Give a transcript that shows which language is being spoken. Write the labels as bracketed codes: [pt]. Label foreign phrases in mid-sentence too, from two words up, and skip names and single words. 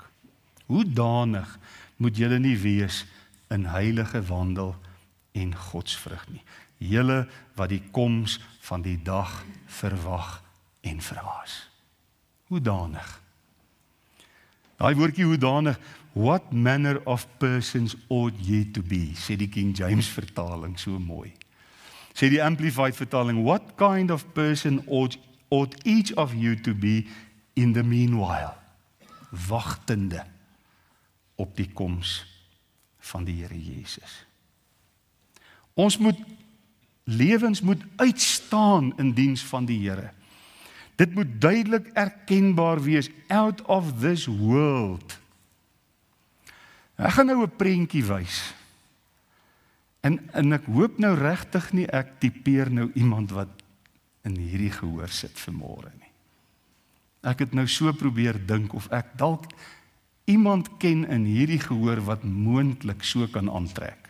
[af] Hoedanig moet julle nie wees in heilige wandel en godsvrug nie. Julle wat die koms van die dag verwag en verhaas. Hoedanig? Daai woordjie hoedanig, [en] what manner of persons ought ye to be, [af] sê die King James vertaling so mooi. Sê die Amplified vertaling, [en] what kind of person ought each of you to be in the meanwhile, [af] wagtende op die koms van die Here Jesus. Ons lewens moet uitstaan in diens van die Here. Dit moet duidelik erkenbaar wees, [en] out of this world. [af] Ek gaan nou 'n prentjie wys. En ek hoop nou regtig nie ek tipeer nou iemand wat in hierdie gehoor sit vanmôre nie. Ek het nou so probeer dink of ek dalk iemand ken in hierdie gehoor wat moontlik so kan aantrek.